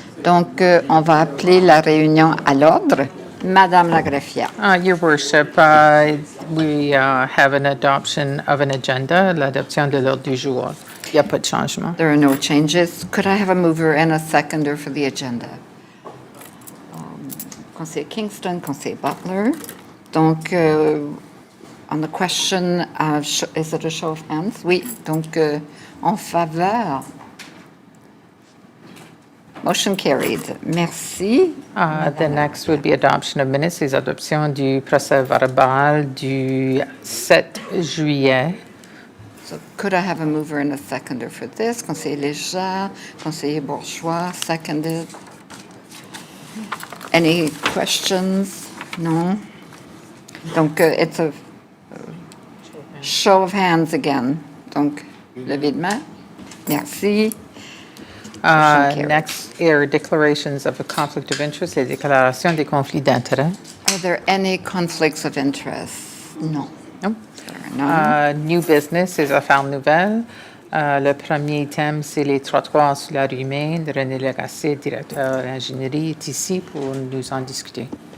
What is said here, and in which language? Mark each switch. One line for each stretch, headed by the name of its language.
French: Donc, on va appeler la réunion à l'ordre. Madame la greffière.
English: Your Worship, we have an adoption of an agenda,
French: l'adoption de l'ordre du jour. Il n'y a pas de changement.
English: There are no changes. Could I have a mover and a seconder for the agenda? Conseiller Kingston, Conseiller Butler.
French: Donc,
English: on the question, is it a show of hands?
French: Oui, donc en faveur.
English: Motion carried.
French: Merci.
English: The next would be adoption of minutes,
French: les adoptions du procès verbal du 7 juillet.
English: So could I have a mover and a seconder for this? Conseiller Léger, Conseiller Bourgeois, seconded. Any questions? No?
French: Donc,
English: it's a show of hands again.
French: Donc, levée de main. Merci.
English: carried. Next are declarations of a conflict of interest,
French: les déclarations des conflits d'intérêts.
English: Are there any conflicts of interest? No. No. There are none. New business,
French: les affaires nouvelles. Le premier thème, c'est les trottoirs sur la rue Maine. René Lagacé, directeur d'ingénierie, est ici pour nous en discuter.